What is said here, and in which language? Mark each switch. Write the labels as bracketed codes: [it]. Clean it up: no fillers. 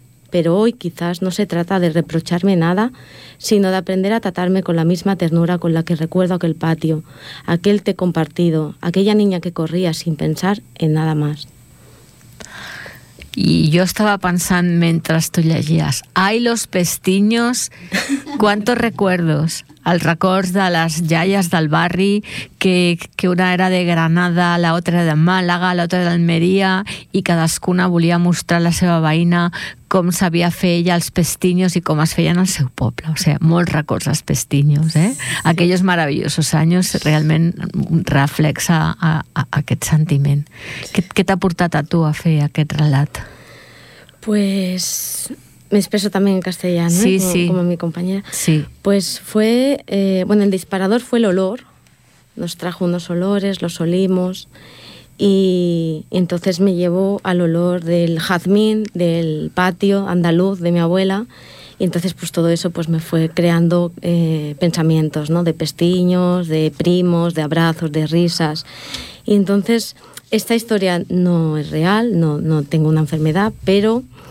[es] Pero hoy quizás no se trata de reprocharme nada, sino de aprender a tratarme con la misma ternura con la que recuerdo aquel patio, aquel té compartido, aquella niña que corría sin pensar en nada más. Y yo estaba pensando mientras tú llegías, ¡ay, los pestiños! ¿Cuántos recuerdos? [ca] Els records de les iaies del barri, que una era de Granada, l'altra de Màlaga, l'altra d'Almeria, i cadascuna volia mostrar a la seva veïna com sabia fer ella els pestiños i com es feien al seu poble. O sigui, molts records als pestiños, eh? Sí. [es] Aquellos maravillosos [ca] anys realment reflexa a aquest sentiment. Sí. Què t'ha portat a tu a fer aquest relat? [es] Pues... Me expreso también en castellano, sí, como, sí. Como mi compañera. Sí. Pues fue, el disparador fue el olor. Nos trajo unos olores, los olimos, y entonces me llevó al olor del jazmín, del patio andaluz de mi abuela, y entonces pues todo eso pues me fue creando pensamientos, ¿no? De pestiños, de primos, de abrazos, de risas, y entonces esta historia no es real, no tengo una enfermedad, pero...